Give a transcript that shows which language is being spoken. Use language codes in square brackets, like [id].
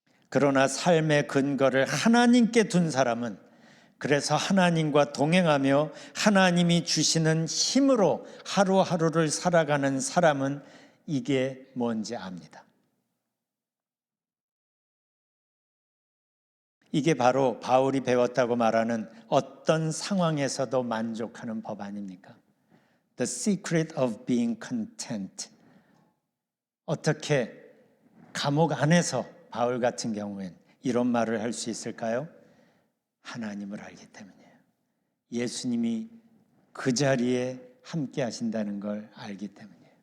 [ko] 그러나 삶의 근거를 하나님께 둔 사람은, 그래서 하나님과 동행하며 하나님이 주시는 힘으로 하루하루를 살아가는 사람은 이게 뭔지 압니다. 이게 바로 바울이 배웠다고 말하는 어떤 상황에서도 만족하는 법 아닙니까? [en] The secret of being content. [ko] 어떻게 감옥 안에서 바울 같은 경우엔 이런 말을 할 수 있을까요? 하나님을 알기 때문이에요. 예수님이 그 자리에 함께 하신다는 걸 알기 때문이에요.